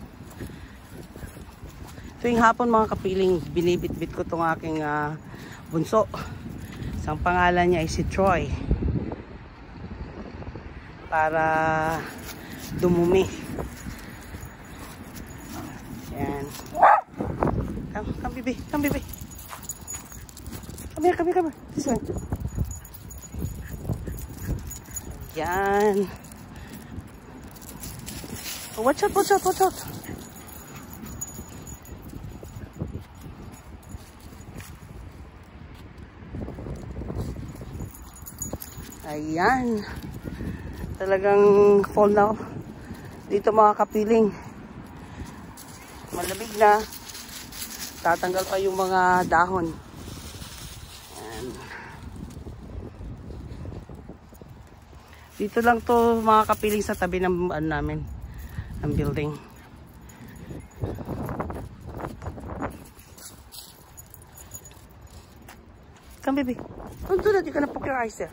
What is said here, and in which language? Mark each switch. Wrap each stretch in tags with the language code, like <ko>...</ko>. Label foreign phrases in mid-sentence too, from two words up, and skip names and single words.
<tl>Tuwing hapon mga kapiling, binibitbit ko itong aking bunso. Isang pangalan niya ay si Troy. Para dumumi. Ayan.</tl> <en>Come baby, come baby. Come here. This one.</en> <tl>Ayan.</tl> <en>Oh, watch out.</en> <tl>Ayan. Talagang fall na dito mga kapiling. Malamig na. Tatanggal pa yung mga dahon. Ayan. Dito lang to mga kapiling sa tabi ng namin.</tl> <en>Ng building. Come baby. Don't do that. You're gonna poke your eyes there.</en>